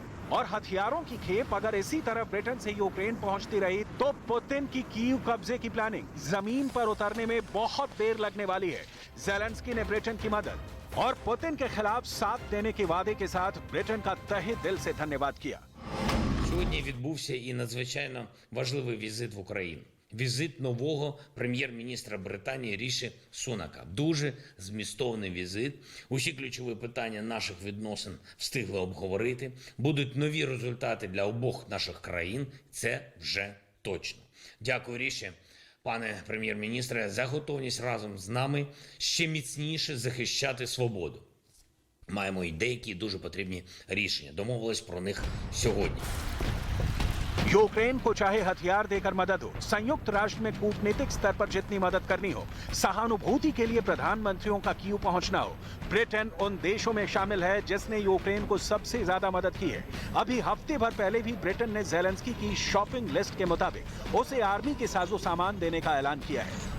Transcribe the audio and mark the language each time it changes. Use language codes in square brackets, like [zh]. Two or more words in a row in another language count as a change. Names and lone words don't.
[hi] और हथियारों की खेप अगर इसी तरह ब्रिटेन से यूक्रेन पहुंचती रही तो पुतिन की कीव कब्जे की प्लानिंग जमीन पर उतरने में बहुत देर लगने वाली है। ज़ेलेंस्की ने ब्रिटेन की मदद और पुतिन के खिलाफ साथ देने के वादे के साथ ब्रिटेन का तहे दिल से धन्यवाद किया। [uk] Сьогодні відбувся і надзвичайно важливий візит в Україну. Візит нового прем'єр-міністра Британії Ріші Сунака. Дуже змістовний візит. Усі ключові питання наших відносин встигли обговорити. Будуть нові результати для обох наших країн. Це вже точно. Дякую, Ріші, пане прем'єр-міністре, за готовність разом з нами ще міцніше захищати свободу. Маємо і деякі дуже потрібні рішення. Домовились про них сьогодні. [hi] यूक्रेन को चाहे हथियार देकर मदद हो, संयुक्त राष्ट्र में कूटनीतिक स्तर पर जितनी मदद करनी हो, सहानुभूति के लिए प्रधानमंत्रियों का कीव पहुंचना हो, ब्रिटेन उन देशों में शामिल है जिसने यूक्रेन को सबसे ज्यादा मदद की है। अभी हफ्ते भर पहले भी ब्रिटेन ने ज़ेलेंस्की की [en] shopping list [hi] के मुताबिक उसे आर्मी के साजो सामान देने का ऐलान किया है।